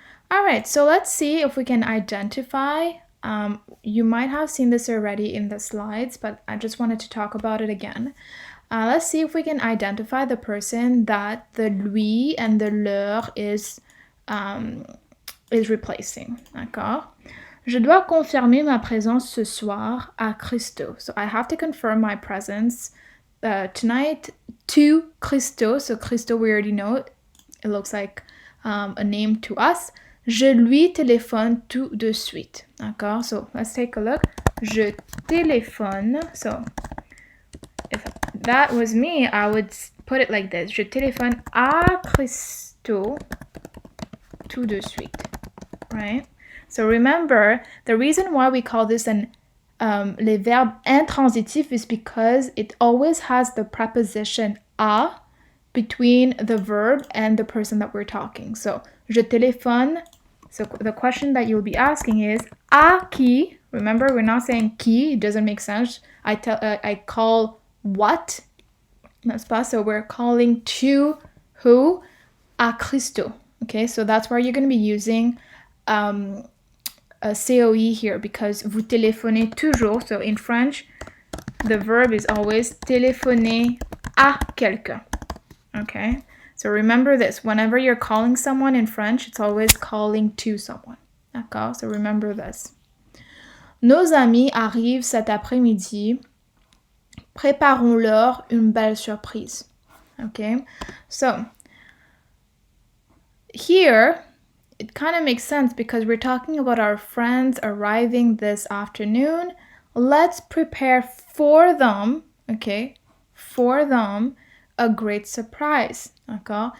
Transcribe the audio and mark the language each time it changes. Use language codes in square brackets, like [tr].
[en] All right, so let's see if we can identify. You might have seen this already in the slides, but I just wanted to talk about it again. Let's see if we can identify the person that the lui and the leur is replacing. [fr] D'accord? Je dois confirmer ma présence ce soir à Christo. [en] So I have to confirm my presence tonight to Christo. So Christo, we already know it. It looks like a name to us. [fr] Je lui téléphone tout de suite. D'accord? [en] So let's take a look. [fr] Je téléphone. [en] So if that was me, I would put it like this. [fr] Je téléphone à Christo tout de suite. [en] Right? So remember, the reason why we call this [fr] les verbes intransitifs [en] is because it always has the preposition à between the verb and the person that we're talking. So, [fr] je téléphone. [en] So the question that you'll be asking is, [fr] à qui? [en] Remember, we're not saying qui. It doesn't make sense. I call what? [fr] N'est-ce pas? [en] So we're calling to who? [fr] À Christo. [en] Okay, so that's where you're going to be using a COI here because [fr] vous téléphonez toujours. [en] So in French, the verb is always [fr] téléphoner à quelqu'un. [en] Okay, so remember this. Whenever you're calling someone in French, it's always calling to someone. [fr] D'accord? [en] So remember this. [fr] Nos amis arrivent cet après-midi. Préparons-leur une belle surprise. [en] Okay, so here it kind of makes sense because we're talking about our friends arriving this afternoon. Let's prepare for them, okay, for them a great surprise. Okay?